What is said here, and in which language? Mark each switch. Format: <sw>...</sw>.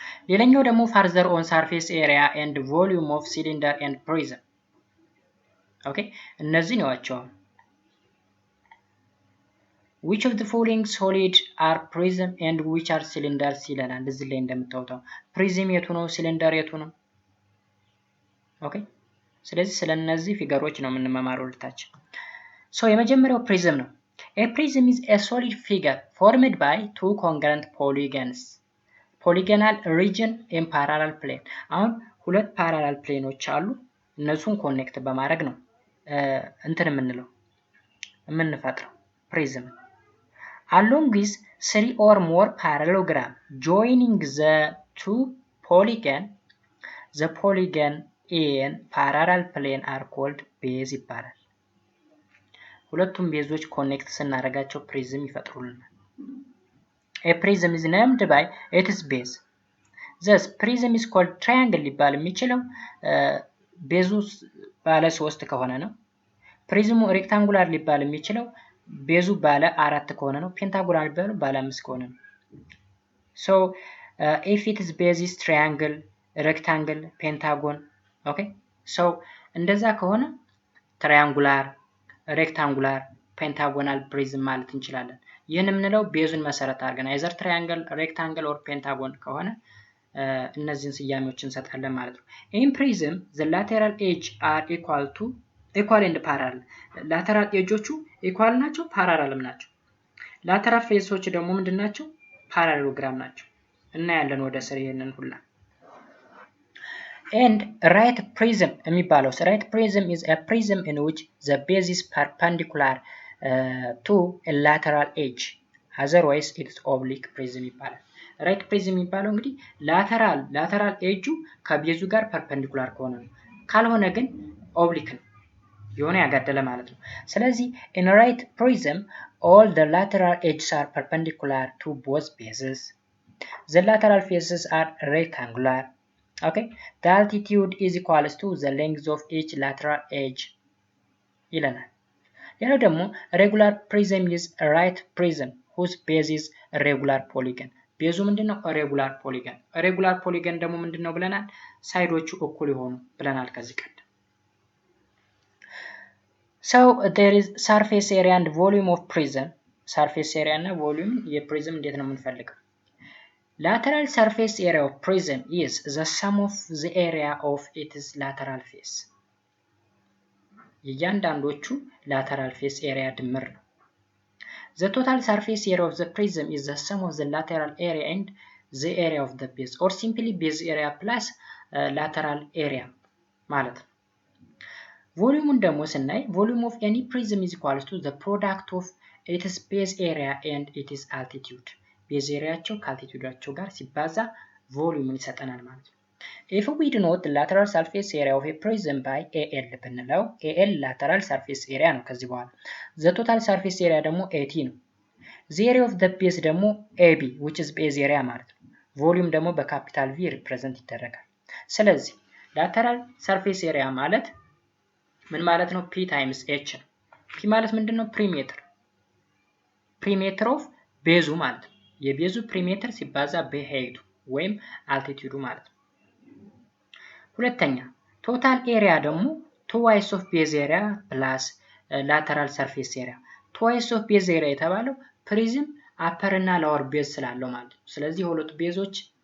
<am>ሌላኛው ደግሞ further on surface area and volume of cylinder and prism። ኦኬ እነዚህ ናቸው።</am> <en>which of the following solid are prism and which are cylinders</en> <am>ይለናል። እዚህ ላይ እንደምታውቁት ፕሪዝም የቱ ነው? ሲሊንደር የቱ ነው? ኦኬ ስለዚህ ስለነዚህ ፊገሮች ነው የምንመማረው ልታች። ሶ የመጀመሪያው ፕሪዝም ነው።</am> <en>A prism is a solid figure formed by two congruent polygons. Polygonal region in parallel plane.</en> <am>አሁን ሁለት ፓራላል ፕሌኖች አሉ። እነሱን ኮኔክት በማድረግ ነው እንትን የምንፈጥረው ፕሪዝም።</am> <en>Along with 3 or more parallelogram joining the two polygon, the polygon in parallel plane are called base ይባላል።</en> <am>ሁለቱም ቤዞች ኮኔክት ስናደርጋቸው ፕሪዝም ይፈጥሩልናል።</am> <en>A prism is named by its base. Thus prism is called triangle</en> <am>ሊባል የሚችለው ቤዙ ባለ 3 ከሆነ ነው። ፕሪዝሙ ሬክታንጉላር ሊባል የሚችለው ቤዙ ባለ 4 ከሆነ ነው። ፔንታጎናል ሊባል ባለ 5 ከሆነ ነው።</am> <en>So if its base is triangle, rectangle, pentagon</en> <am>ኦኬ ሶ እንደዛ ከሆነ ትራያንጉላር፣ ሬክታንጉላር፣ ፔንታጎናል ፕሪዝም ማለት እንችላለን። ይህን የምንለው ቤዙን መሰረት አድርገን አይዘር ትራያንግል፣ ሬክታንግል ኦር ፔንታጎን ከሆነ እነዚህን ስያሜዎች እንሰጣለን ማለት ነው። ኢን ፕሪዝም</am> <en>the lateral edge are equal and parallel።</en> <am>ላተራል ኤጆቹ ኢኳል ናቸው፣ ፓራላልም ናቸው። ላተራል ፌሶች ደግሞ ምንድናቸው? ፓራሌሎግራም ናቸው። እናያለን ወደ ስር ይሄንን ሁላ።</am> <en>and right prism የሚባለው right prism is a prism in which the base is perpendicular to a lateral edge, otherwise it's oblique prism ይባላል።</en> <am>right prism የሚባለው እንግዲህ lateral edge ከቤዙ ጋር perpendicular ከሆነ ነው። ካልሆነ ግን oblique ነው፣ የሆነ ያጋደለ ማለት ነው።</am> <en>ስለዚህ in right prism all the lateral edges are perpendicular to both bases. The lateral faces are rectangular. Okay, the altitude is equals to the length of each lateral edge</en> <am>ይለናል። ሌላው ደግሞ</am> <en>regular prism is a right prism whose base is a regular polygon.</en> <am>ቤዙ ምንድነው?</am> <en>regular polygon.</en> <am>regular polygon ደግሞ ምንድነው ብለናል? ሳይዶቹ እኩል ይሆኑ ብለናል ከዚህ ቀደም።</am> <en>So there is surface area and volume of prism. surface area</en> <am>እና volume የፕሪዝም እንዴት ነው የምንፈልገው?</am> <en>Lateral surface area of prism is the sum of the area of its lateral face.</en> <am>የእያንዳንዶቹ lateral face area ድምር ነው።</am> <en>The total surface area of the prism is the sum of the lateral area and the area of the base, or simply base area plus lateral area ማለት ነው። volume ደግሞ ስናይ volume of any prism is equal to the product of its base area and its altitude.</en> <am>ቤዝ ኤሪያቸው ከአልቲቲዩዳቸው ጋር ሲባዛ ቮሊዩምን ይሰጠናል ማለት ነው።</am> <en>if we denote the lateral surface area of a prism by AL</en> <am>ብንለው AL lateral surface area ነው ከዚህ በኋላ።</am> <en>the total surface area</en> <am>ደግሞ AT ነው።</am> <en>the area of the base</en> <am>ደግሞ</am> <en>AB which is base area</en> <am>ማለት ነው። ቮሊዩም ደግሞ በካፒታል V ሪፕሬዘንት ይደረጋል። ስለዚህ lateral surface area ማለት ምን ማለት ነው? P times H ነው። P ማለት ምንድነው? ፕሪሜትር ኦፍ ቤዙ ማለት ነው። የቤዙ ፕሪሜትር ሲባዛ በሄይቱ ወይም አልቲቲዩዱ ማለት ነው። ሁለተኛ ቶታል ኤሪያ ደግሞ ትዋይስ ኦፍ ቤዝ ኤሪያ ፕላስ ላተራል ሰርፌስ ኤሪያ። ትዋይስ ኦፍ ቤዝ ኤሪያ የተባለው ፕሪዝም አፐር እና ሎወር ቤዝ ስላለው ማለት ነው። ስለዚህ ሁለቱ ቤዞች</am>